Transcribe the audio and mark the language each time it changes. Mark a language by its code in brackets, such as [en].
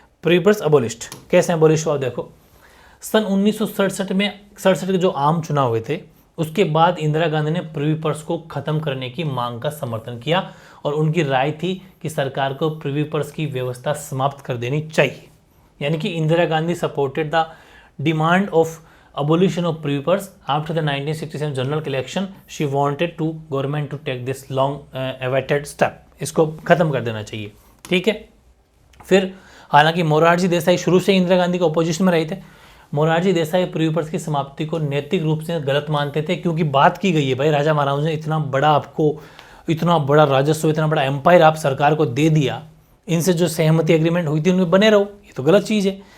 [hi] Privy purse abolished, कैसे abolish हुआ देखो। सन 1967 के जो आम चुनाव हुए थे, उसके बाद इंदिरा गांधी ने प्रिवी पर्स को खत्म करने की मांग का समर्थन किया और उनकी राय थी कि सरकार को प्रिवी पर्स की व्यवस्था समाप्त कर देनी चाहिए। यानी कि [en] Indira Gandhi supported the demand of abolition of privy purse after the 1967 general election. She wanted to government to take this long awaited step. [hi] इसको खत्म कर देना चाहिए, ठीक है। फिर हालांकि मोरारजी देसाई शुरू से इंदिरा गांधी के अपोजिशन में रहे थे। मोरारजी देसाई प्रिवी पर्स की समाप्ति को नैतिक रूप से गलत मानते थे, क्योंकि बात की गई है भाई, राजा महाराज ने इतना बड़ा राजस्व, इतना बड़ा एम्पायर आप सरकार को दे दिया, इनसे जो सहमति एग्रीमेंट हुई थी उनमें बने रहो, ये तो गलत चीज़ है।